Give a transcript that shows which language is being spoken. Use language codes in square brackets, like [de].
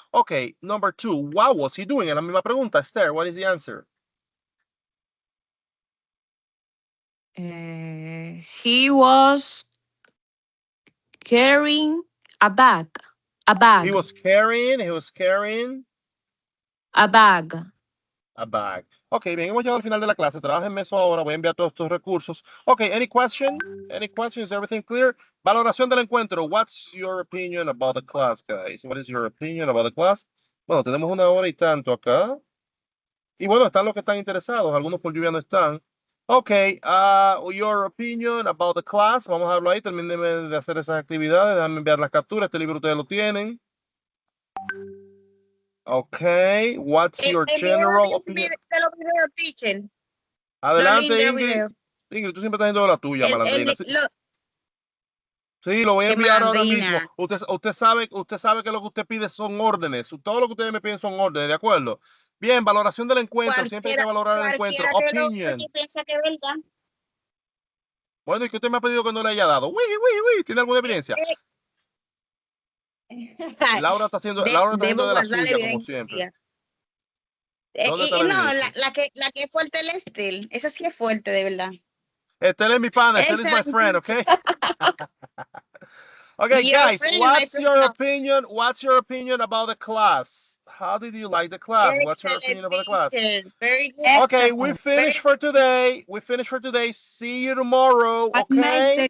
[en] Okay, number 2. What was he doing? [es] Es la misma pregunta. [en] Esther, what is the answer? He was carrying a bag. A bag. He was carrying a bag. a bag. [es] Ok, bien, hemos llegado al final de la clase. Trabajen eso ahora. Voy a enviar todos estos recursos. Ok, [en] any question? Any questions? Everything clear? [es] Valoración del encuentro. [en] What's your opinion about the class, guys? What is your opinion about the class? [es] Bueno, tenemos 1 hora y tanto acá. Y bueno, están los que están interesados. Algunos por lluvia no están. [en] Ok, your opinion about the class. [es] Vamos a verlo ahí. Terminen de hacer esas actividades. Déjame enviar las capturas. Este libro ustedes lo tienen. [en] Okay, what's your general opinion? [es] De los videos, teacher. Adelante, Ingrid. Ingrid, tú siempre estás haciendo la tuya, malandrina. Sí, lo voy a enviar ahora mismo. Usted sabe que lo que usted pide son órdenes. Todo lo que ustedes me piden son órdenes, ¿de acuerdo? Bien, valoración del encuentro. Siempre hay que valorar el encuentro. [en] Opinion. [es] Piensa que es verdad. Bueno, ¿y que usted me ha pedido que no le haya dado? ¿Tiene alguna evidencia? Laura está haciendo de la suya, como siempre. ¿Dónde está la que es fuerte es Estel. Esa sí es fuerte, de verdad. Estel es mi pana. [en] Estel is my friend, okay? Okay, guys, what's your opinion? What's your opinion about the class? How did you like the class? What's your opinion about the class? Very good. Okay, we finished for today. See you tomorrow, okay?